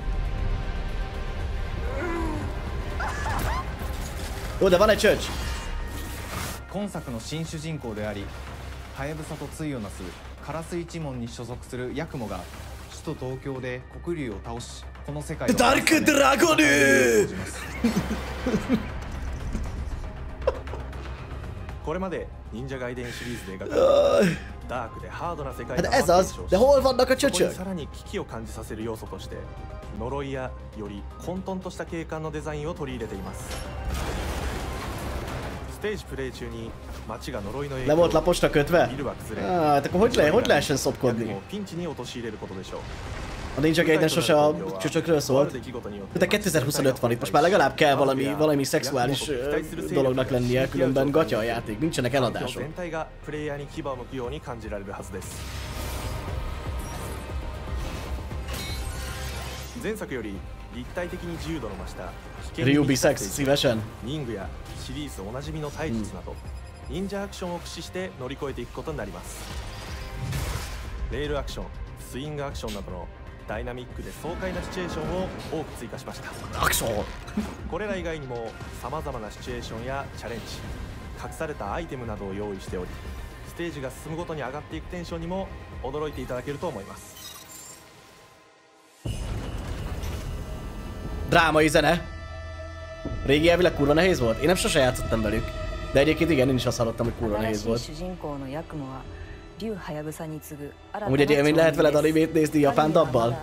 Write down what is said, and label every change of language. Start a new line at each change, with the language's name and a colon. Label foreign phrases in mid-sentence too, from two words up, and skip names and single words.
Japanese: 今作の新主人公でありハヤブサと対をなすカラス一門に所属するヤクモが首都東京で黒龍を倒しこの世界をダークドラゴヌこれまで忍者ガイデンシリーズで描かれたダークでハードな世界が
Hungarian: Ez az, de hol vannak a csöcsök?
Japanese: さらに危機を感じさせる要素として呪いやより混沌とした景観のデザインを取り入れています。ステージプレイ中に街が呪いの影響をビルは崩れ、
Hungarian: hogy lehessen szopkodni?
Japanese: ピンチに陥れることでしょう。
Hungarian: A Ninja Gaiden sose a csöcsökről szólt. De 2025 van itt, most már legalább kell valami szexuális dolognak lennie, különben gatya a játék, nincsenek eladások.
Japanese: 前作より立体的に自由度の増した
Hungarian: Ryu bisex, szívesen.
Japanese: リングやシリーズおなじみの体術など忍者アクションを駆使して乗り越えていくことになります。レールアクション、スイングアクションなどのダイナミックで爽快なシチュエーションを多く追加しました。アクションこれら以外にもさまざまなシチュエーションやチャレンジ、隠されたアイテムなどを用意しており、ステージが進むごとに上がっていくテンションにも驚いていただけると思います。
Hungarian: Drámai zene. Régi elvileg kurva nehéz volt? Én nem sose játszottam velük. De egyébként igen, én is azt hallottam, hogy kurva nehéz volt. Amúgy egy élmény lehet veled animét nézni japán dabbal?